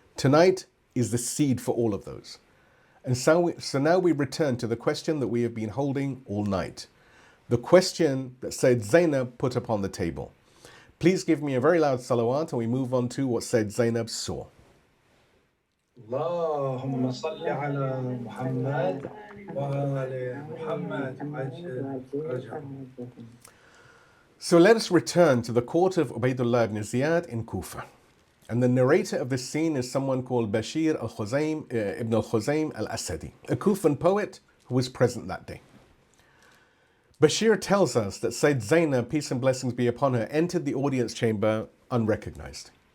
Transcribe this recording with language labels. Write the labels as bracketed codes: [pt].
[en] Tonight is the seed for all of those. And so now we return to the question that we have been holding all night. The question that Sayyedah Zaynab put upon the table. Please give me a very loud salawat and we move on to what Sayyedah Zaynab saw. [ar] اللهم صل على محمد وآل محمد عجل فرجهم. [en] So let us return to the court of Ubaydullah ibn Ziyad in Kufa. And the narrator of this scene is someone called Bashir ibn al-Khuzaym al-Asadi, a Kufan poet who was present that day. Bashir tells us that Sayyedah Zaynab, peace and blessings be upon her, entered the audience chamber unrecognized.